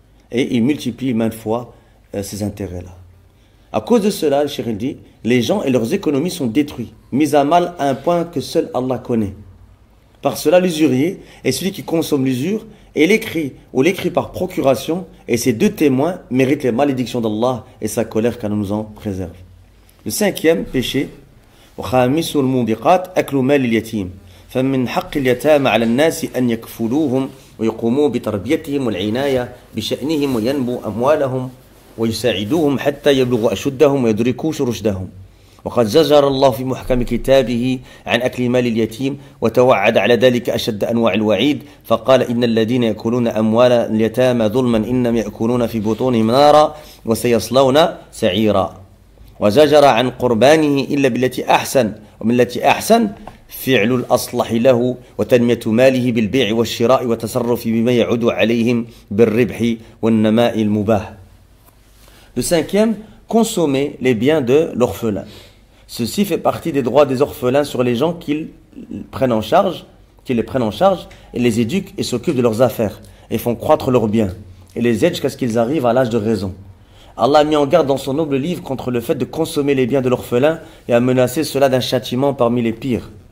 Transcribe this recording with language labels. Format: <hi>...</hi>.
<fr>Et il multiplie maintes fois ces intérêts-là. À cause de cela, le Cheikh dit, les gens et leurs économies sont détruits, mis à mal à un point que seul Allah connaît. Par cela, l'usurier est celui qui consomme l'usure et l'écrit ou l'écrit par procuration, et ces deux témoins méritent les malédictions d'Allah et sa colère qu'Allah nous en préserve. Le cinquième péché,</fr> <ar>وخامس الموبقات أكل مال اليتيم فمن حق اليتامى على الناس أن يكفلوهم ويقوموا بتربيتهم والعناية بشأنهم وينمو أموالهم ويساعدوهم حتى يبلغوا أشدهم ويدركوا رشدهم وقد زجر الله في محكم كتابه عن أكل مال اليتيم وتوعد على ذلك أشد أنواع الوعيد فقال إن الذين يأكلون أموال اليتامى ظلما إنما يأكلون في بطونهم نارا وسيصلون سعيرا وزجر عن قربانه إلا بالتي أحسن ومن التي أحسن فعل الأصلح له وتنمية ماله بالبيع والشراء وتصرف بما يعود عليهم بالربح والنماء المباح.</ar> <fr>Le cinquième, consommer les biens de l'orphelin. Ceci fait partie des droits des orphelins sur les gens qu'ils prennent en charge, et les éduquent et s'occupent de leurs affaires et font croître leurs biens. et les aide jusqu'à ce qu'ils arrivent à l'âge de raison. Allah a mis en garde dans son noble livre contre le fait de consommer les biens de l'orphelin et a menacé cela d'un châtiment parmi les pires.</fr>